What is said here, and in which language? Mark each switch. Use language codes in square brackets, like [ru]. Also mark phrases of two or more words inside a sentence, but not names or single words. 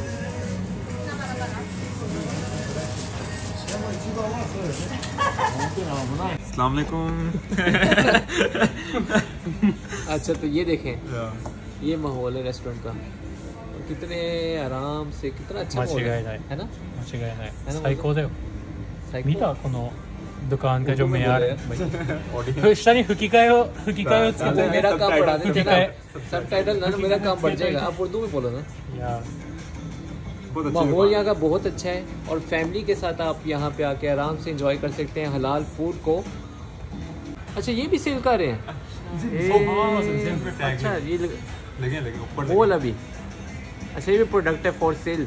[ar] السلام عليكم. [hi] अच्छा तो ये देखें, ये माहौल है रेस्टोरेंट का, कितने आराम से, कितना अच्छा माहौल है ना। [ja] 間違いない。最高だよ。見たこの [hi] दुकान का जो मेयार है। [ja] 下に吹き替えをつけて [hi] मेरा काम बढ़ा देते ना, सबटाइटल ना, मेरा काम बढ़ जाएगा। आप उर्दू में बोलो ना। माहौल यहाँ का बहुत अच्छा है और फैमिली के साथ आप यहाँ पे आके आराम से एंजॉय कर सकते हैं हलाल फूड को। अच्छा ये भी सेल कर रहे हैं। अच्छा ये वो वाला भी, अच्छा ये भी प्रोडक्ट है [en] for sale.